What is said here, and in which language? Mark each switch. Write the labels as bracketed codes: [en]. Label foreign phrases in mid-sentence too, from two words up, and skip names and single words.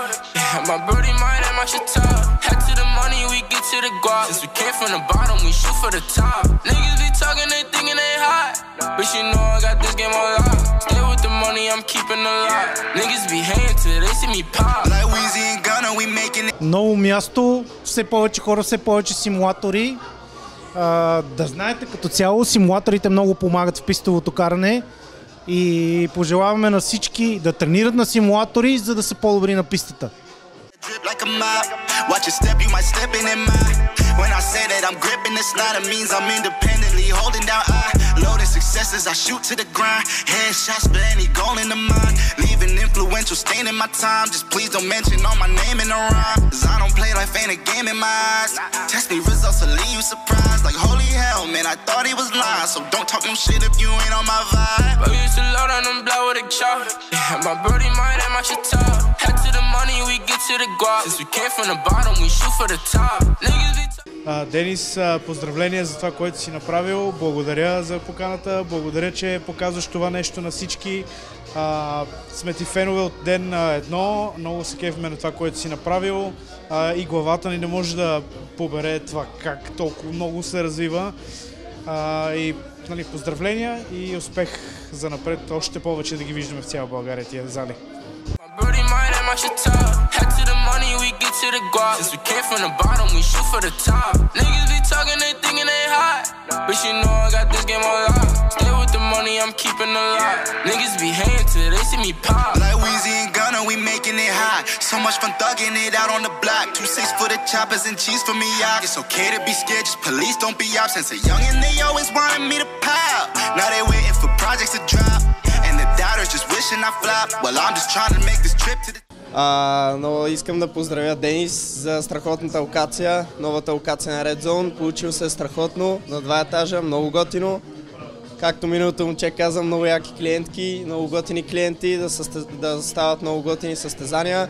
[en] Yeah, my birdie mind and my shit top. Head to the money, we get to the guap. Since we came from the bottom, we shoot for the top. Niggas be talking, they thinking they hot. But you know I got this game on lock. Stay with the money, I'm keeping a lot. Niggas be hating till they see me pop. Like Weezy and Gunna, we making it. [bg] Ново място, все повече хора, все повече симулатори. Да знаете, като цяло симулаторите много помагат в пистовото каране и пожелаваме на всички да тренират на симулатори, за да са по-добри на пистата. [en] When I say that I'm gripping this line, it means I'm independently holding down loaded successes. I shoot to the grind, headshots, but any goal in the mind. Leaving influential stain in my time. Just please don't mention all my name in the rhyme. Cause I don't play life ain't a game in my eyes. Test me results will leave you surprised. Like holy hell, man, I thought he was lying. So don't talk no shit if you ain't on my vibe. But we used to load on them blow with a chop. Yeah, my birdie mind and my shit top. Head to the money, we get to the guap. Since we came from the bottom, we shoot for the top. Niggas be [bg] Денис, поздравления за това, което си направил. Благодаря за поканата. Благодаря, че показваш това нещо на всички. Сме ти фенове от ден едно. Много се кефме на това, което си направил. И главата ни не може да побере това как толкова много се развива. И нали, поздравления и успех за напред. Още повече да ги виждаме в цяла България тия зали. [en] Head to the money, we get to the guap. Since we came from the bottom, we shoot for the top. Niggas be talking, they thinking they hot. But you know I got this game on lock. Stay with the money, I'm keeping a lot. Niggas be hating till they see me pop. Like Weezy and Gunna, we making it hot. So much fun thugging it out on the block. 2-6 for the choppers and cheese for me, y'all. It's okay to be scared, just police don't be out. Since a youngin' they always wanted me to pop. Now they waiting for projects to drop. And the doubters just wishing I flop. Well, I'm just trying to make this trip to the... [bg] Но искам да поздравя Денис за страхотната локация, новата локация на Red Zone. Получил се страхотно, на 2 етажа, много готино. Както миналото момче каза, много яки клиентки, много готини клиенти, да стават много готини състезания.